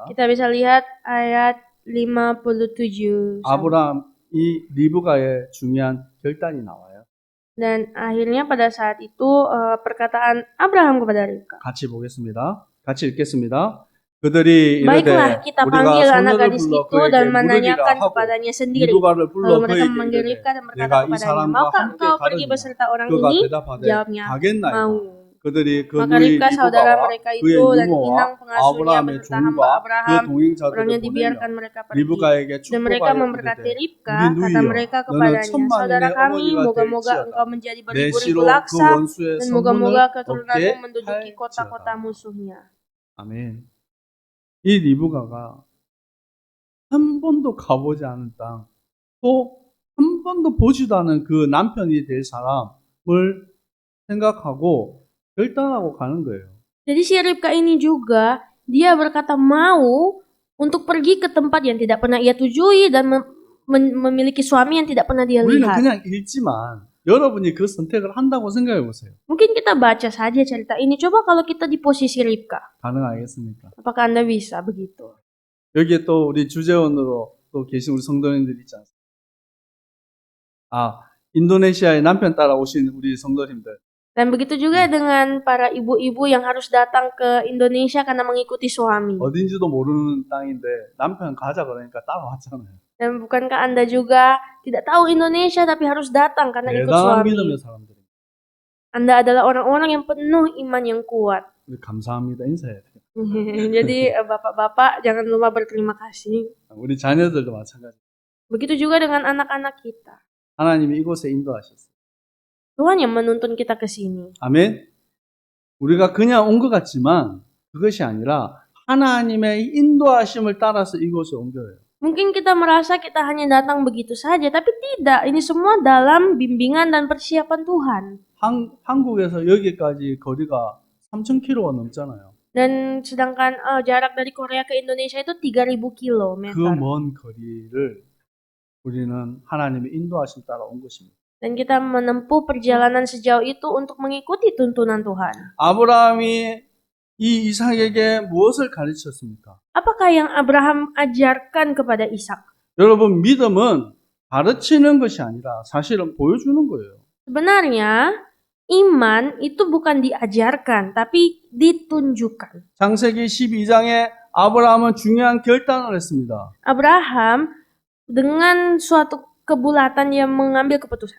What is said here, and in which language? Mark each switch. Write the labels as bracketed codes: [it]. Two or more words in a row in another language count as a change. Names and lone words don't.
[id] kita bisa lihat ayat 57. [ko] 아브라함이 리브가의 중요한 결단이 나와요. [id] Dan akhirnya pada saat itu perkataan Abraham kepada Ribka. [ko] 같이 보겠습니다. 같이 읽겠습니다. 그들이 [id] Baiklah, [ko] 이르되 [id] kita [ko] 우리가 [id] panggil anak [ko] 소년을 [id] gadis [ko] 불러 [id] itu [ko] 그에게 [id] dan [ko] 물으리라 [id] menanyakan [ko] 하고 [id] kepadanya sendiri. [ko] 리브가를 불러 [id] Lalu mereka [ko] 그에게 [id] memanggil [ko] 이르되 [id] Ribka dan berkata [ko] 내가 이 [id] kepadanya, [ko] 사람과 [id] maukah [ko] 함께 [id] engkau pergi [ko] 가느냐? [id] beserta orang [ko] 그가 [id] ini? [ko] 대답하되 [id] Jawabnya, [ko] 가겠나이다. [id] mau. [ko] 그들이 그 [id] Maka [ko] 누이 [id] Ribka saudara [ko] 리브가와 [id] mereka [ko] 그의 [id] itu dan [ko] 이모와 [id] inang pengasuhnya [ko] 아브라함의 [id] beserta hamba [ko] 종과 그 [id] Abraham, [ko] 동행자들을 [id] orangnya [ko] 보내며 [id] dibiarkan mereka pergi. [ko] 리브가에게 [id] Dan mereka [ko] 축복하여 [id] memberkati [ko] 이르되 [id] Ribka, [ko] 우리 [id] kata [ko] 누이여 [id] mereka [ko] 너는 [id] kepadanya, [ko] 천만인의 [id] saudara kami, [ko] 어머니가 [id] moga-moga [ko] 될지어다 [id] engkau menjadi [ko] 내 [id] beribu-ribu [ko] 시로 그 [id] laksa, [ko] 원수의 [id] dan [ko] 성문을 [id] moga-moga [ko] 얻게 [id] keturunanmu menduduki [ko] 할지어다. [id] kota-kota musuhnya. [ko] 아멘. 이 리브가가 한 번도 가보지 않은 땅, 또 한 번도 보지도 않은 그 남편이 될 사람을 생각하고 결단하고 가는 거예요. [id] Jadi si Ribka ini juga, dia berkata mau untuk pergi ke tempat yang tidak pernah ia tujui dan memiliki suami yang tidak pernah dia [ko] 우리는 [id] lihat. [ko] 그냥 읽지만 여러분이 그 선택을 한다고 생각해 보세요. [id] Mungkin kita baca saja cerita ini. Coba kalau kita di posisi Ribka, [ko] 가능하겠습니까? [id] apakah Anda bisa begitu? [ko] 여기에 또 우리 주재원으로 또 계신 우리 성도님들 있지 않습니까? 인도네시아에 남편 따라오신 우리 성도님들. [id] Dan begitu juga dengan para ibu-ibu yang harus datang ke Indonesia karena mengikuti suami. [ko] 어딘지도 모르는 땅인데 남편 가자 그러니까 따라왔잖아요. [id] Dan bukankah Anda juga tidak tahu Indonesia tapi harus datang karena ikut [ko] 대단한 [id] suami? [ko] 믿음의 사람들. [id] Anda adalah orang-orang yang penuh iman yang kuat. [ko] 우리 감사합니다 인사해야 돼요. [id] Jadi bapak-bapak jangan lupa berterima kasih. [ko] 우리 자녀들도 마찬가지. [id] Begitu juga dengan anak-anak kita. [ko] 하나님이 이곳에 인도하셨어요. [id] Tuhan yang menuntun kita ke sini. [ko] 아멘. 우리가 그냥 온 것 같지만 그것이 아니라 하나님의 인도하심을 따라서 이곳에 온 거예요. [id] Mungkin kita merasa kita hanya datang begitu saja, tapi tidak. Ini semua dalam bimbingan dan persiapan Tuhan. [ko] 한국에서 여기까지 거리가 3,000km가 넘잖아요. [id] Dan sedangkan jarak dari Korea ke Indonesia itu 3.000 km. [ko] 그 먼 거리를 우리는 하나님의 인도하심 따라 온 것입니다. [id] Dan kita menempuh perjalanan sejauh itu untuk mengikuti tuntunan Tuhan. [ko] 아브라함이 이 이삭에게 무엇을 가르쳤습니까? [id] Apakah yang Abraham ajarkan kepada Ishak? [ko] 여러분 믿음은 가르치는 것이 아니라 사실은 보여주는 거예요. [id] Sebenarnya iman itu bukan diajarkan, tapi ditunjukkan. [ko] 창세기 12장에 아브라함은 중요한 결단을 했습니다. [id] Abraham dengan suatu kebulatan yang mengambil keputusan.